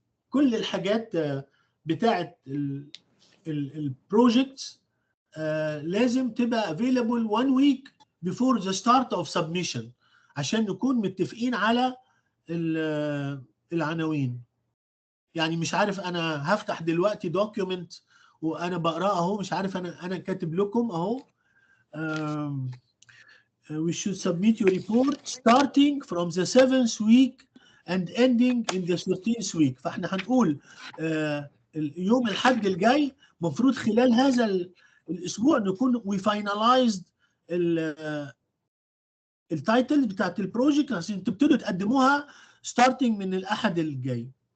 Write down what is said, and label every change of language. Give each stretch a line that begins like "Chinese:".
Arabic: كل الحاجات بتاعه البروجكتس لازم تبقى
English: available 1 week before the start of submission
Arabic: عشان نكون متفقين على العناوين. يعني مش عارف، انا هفتح دلوقتي دوكيومنت وانا بقراه اهو، مش عارف انا كاتب لكم اهو
English: we should submit your report starting from the 7th week and ending in the 13th week.
Arabic: فاحنا هنقول يوم الحد الجاي مفروض خلال هذا الاسبوع نكون
English: we finalized
Arabic: التايتل بتاعت البروجكت عشان تبتدوا تقدموها
English: starting
Arabic: من الاحد الجاي.